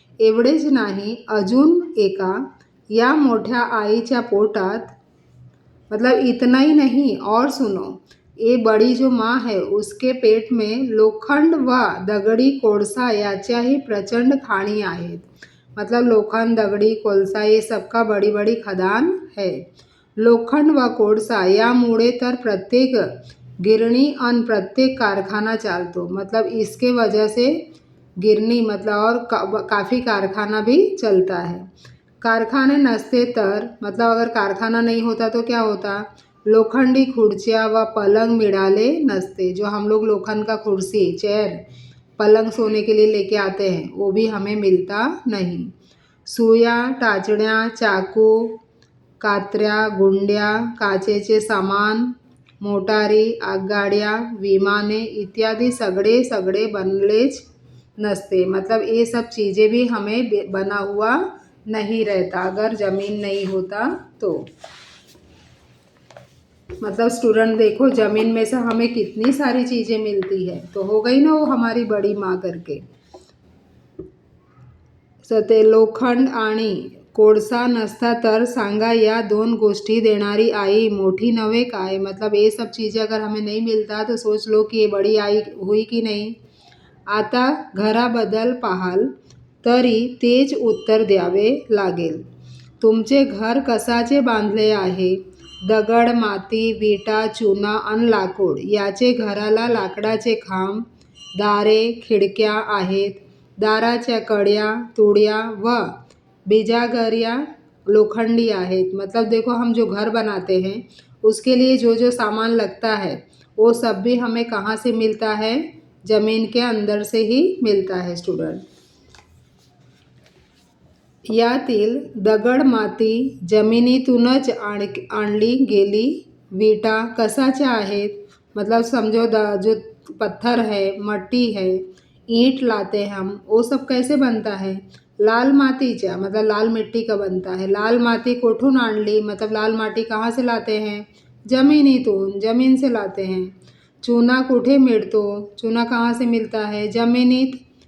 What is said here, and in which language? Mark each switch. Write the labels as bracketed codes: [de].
[mr] एवढेच नाही, अजून एका या मोठ्या आईच्या पोटात, [hi] मतलब इतना ही नहीं, और सुनो, ये बड़ी जो माँ है उसके पेट में [mr] लोखंड व दगडी कोळसा याच्याही प्रचंड खाणी आहेत, [hi] मतलब लोखंड, दगडी, कोळसा ये सबका बड़ी बड़ी खदान है। [mr] लोखंड व कोळसा यामुळे तर प्रत्येक गिरणी और प्रत्येक कारखाना चालतो, [hi] मतलब इसके वजह से गिरनी, मतलब और काफ़ी कारखाना भी चलता है। कारखाने नसते तर, मतलब अगर कारखाना नहीं होता तो क्या होता? [mr] लोखंडी खुर्चियाँ व पलंग मिळाले नसते, [hi] जो हम लोग लोखंड का कुर्सी, चेयर, पलंग सोने के लिए लेके आते हैं, वो भी हमें मिलता नहीं। [mr] सुया, टाचण्या, चाकू, कात्र्या, गुंड्या, काचेचे सामान, मोटारी, आगगाड्या, विमाने इत्यादि सगळे सगळे बनलेच नसते, [hi] मतलब ये सब चीज़ें भी हमें बना हुआ नहीं रहता अगर ज़मीन नहीं होता तो। मतलब स्टूडेंट देखो, ज़मीन में से हमें कितनी सारी चीज़ें मिलती है, तो हो गई ना वो हमारी बड़ी माँ करके। [mr] सते लोखंड आणि कोळसा नसता तर सांगा या दोन गोष्टी देणारी आई मोठी नव्हे काय, [hi] मतलब ये सब चीज़ें अगर हमें नहीं मिलता तो सोच लो कि ये बड़ी आई हुई कि नहीं। [mr] आता घराबद्दल पाहाल तरी तेच उत्तर द्यावे लागेल। तुमचे घर कसाचे बांधले आहे? दगड, माती, विटा, चुना अन लाकूड याचे घराला लाकडाचे खांब, दारे, खिडक्या आहेत। दाराच्या कड्या, तुळ्या व बिजागरिया लोखंडी आहेत, [hi] मतलब देखो हम जो घर बनाते हैं उसके लिए जो जो सामान लगता है वो सब भी हमें कहाँ से मिलता है? ज़मीन के अंदर से ही मिलता है स्टूडेंट। [mr] यातील दगड, माती जमिनीतूनच आणली गेली विटा कसाच्या आहेत, [hi] मतलब समझो जो पत्थर है, मट्टी है, ईंट लाते हैं हम, वो सब कैसे बनता है? [mr] लाल मातीच्या [hi] मतलब लाल मिट्टी का बनता है. [mr] लाल माती कोठून आणली [hi] मतलब लाल माटी कहाँ से लाते हैं? [mr] जमिनीतून, [hi] जमीन से लाते हैं. [mr] चूना कुठे मिळतो? [hi] चूना कहाँ से मिलता है? [mr] जमिनीत.